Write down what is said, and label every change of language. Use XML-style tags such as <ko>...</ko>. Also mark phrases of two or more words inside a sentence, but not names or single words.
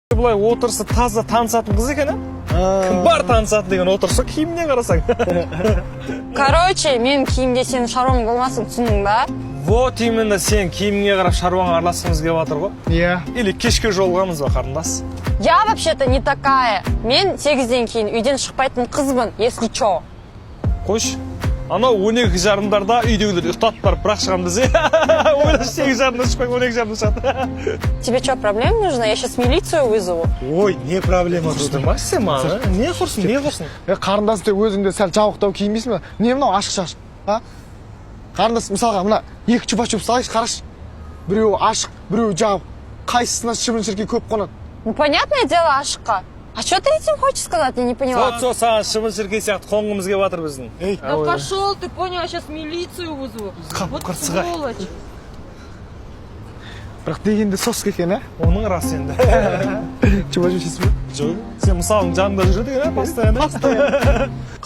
<kk>Бұлай отырысы таза танысатын қыз екен, кім бар танысатын деген отырысы киіміне қарасаң. Короче, мен киімде сенің шаруаң болмасын, түсіндің ба?</kk> <ru>Вот именно</ru> <kk>сен киіміңе қарап шаруаңа араласқымыз келіп жатыр ғой. Иә. Или кешке жолығамыз ба, қарындас?</kk> <ru>Я вообще-то не такая.</ru> <kk>Мен 8-ден кейін үйден шықпайтын қызбын,</kk> <ru>если чё.</ru> <kk>Қойш, анау 12:30-дарда үйдегілер ұйықтатып барып бірақ шығамыз десе, ойлашы 8:30-да шықпай 12:30-да шығады.</kk> <ru>Тебе что, проблема нужна? Я сейчас милицию вызову. Ой, не проблема.</ru> <kk>Тұрмас сен маған, не құрсын, не құрсын? Қарындас деп өзіңде сәл жабықтау киінбейсің бе? Не мынау ашық шаш? А? Қарындас, мысалға мына екі чупа-чуп салайыншы, қарашы. Біреуі ашық, біреуі жабық. Қайсысына шыбын-шіркей көп қонады?</kk> <ru>Ну, понятное дело, ашыққа. А что ты этим хочешь сказать? Я не поняла.</ru> <kk>Сол саған шыбын-шіркей сияқты қонғымыз келіп жатыр біздің.</kk> <ru>Да пошел, ты понял, я сейчас милицию вызову. Вот сволочь.</ru> <kk>Бірақ дегенде сосық екен, ә? Оның рас енді. Чупа-чуп жейсің бе? Жоқ, сен мысалың жанында жүреді екен, постоянно.</kk>